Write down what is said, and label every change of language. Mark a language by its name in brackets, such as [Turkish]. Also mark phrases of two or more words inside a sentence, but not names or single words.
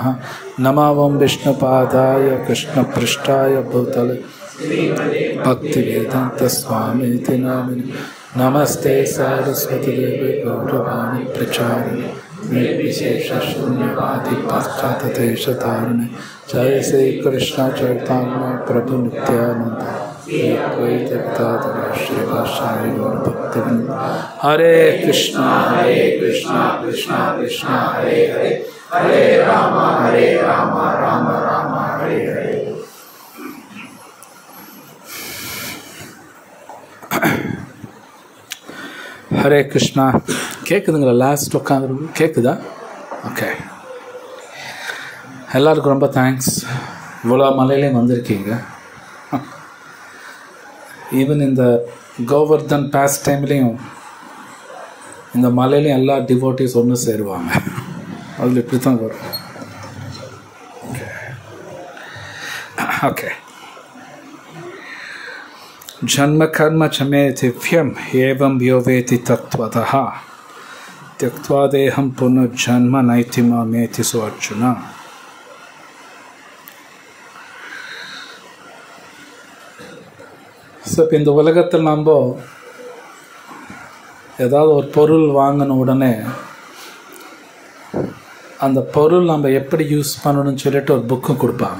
[Sanskrit] नमो विष्णुपादाय कृष्णपृष्ठाय भूतले भक्तिवेदान्तस्वामीति नामिने नमस्ते सारस्वती देवे गौरवाणी प्रचारिणे निर्विशेषशून्यवादी पाश्चात्यदेशतारिणे. जय श्री कृष्ण चैतन्य प्रभु नित्यानंद श्रीवासादि गौरभक्तवृंद. हरे कृष्णा कृष्णा कृष्णा हरे हरे हरे राम राम राम हरे हरे. [Tamil] ஹரே கிருஷ்ணா. கேட்குதுங்களா? லாஸ்ட் உட்காந்து கேட்குதா? ஓகே. எல்லாருக்கும் ரொம்ப தேங்க்ஸ். இவ்வளோ மலையிலையும் வந்திருக்கீங்க. ஈவன் இந்த கோவர்தன் பாஸ் டைம்லேயும் இந்த மலையிலையும் எல்லா டிவோட்டிஸ் ஒன்று சேருவாங்க. அதில் இப்படி தான் வரும். ஓகே. [Sanskrit] जन्म कर्म च मे दिव्यम एवं यो वेति तत्त्वतः त्यक्त्वा देहं पुनर्जन्म नैति मामेति सो अर्जुन. [Tamil] இப்போ இந்த உலகத்தில் நம்ம ஏதாவது ஒரு பொருள் வாங்கின உடனே அந்த பொருள் நம்ம எப்படி யூஸ் பண்ணணும்னு சொல்லிட்டு ஒரு புக்கு கொடுப்பாங்க.